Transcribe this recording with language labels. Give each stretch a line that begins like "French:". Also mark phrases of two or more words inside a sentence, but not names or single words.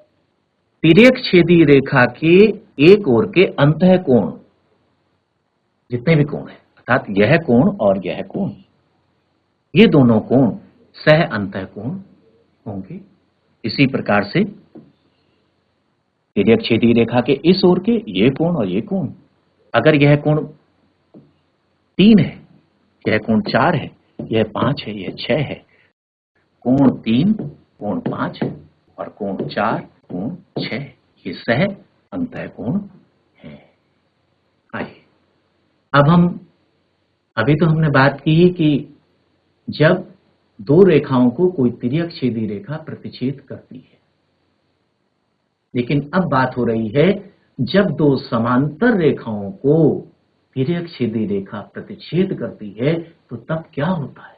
Hindi: तिर्यक छेदी रेखा के एक ओर के अंतः कोण, जितने भी कोण हैं, अर्थात यह कोण और यह कोण, ये दोनों कोण सह अंतः कोण होंगे। इसी प्रकार से तिर्यक छेदी रेखा के इस ओर के ये कोण और ये कोण, अगर यह कोण 3 है, यह कोण 4 है, यह 5 है, यह 6 है, कोण 3, कोण 5 और कोण 4, कोण 6, ये सह अंतः कोण है। आइए अब हम, अभी तो हमने बात की कि जब दो रेखाओं को कोई तिर्यक छेदी रेखा प्रतिच्छेद करती है, लेकिन अब बात हो रही है जब दो समांतर रेखाओं को तिर्यक छेदी रेखा प्रतिच्छेद करती है तो तब क्या होता है?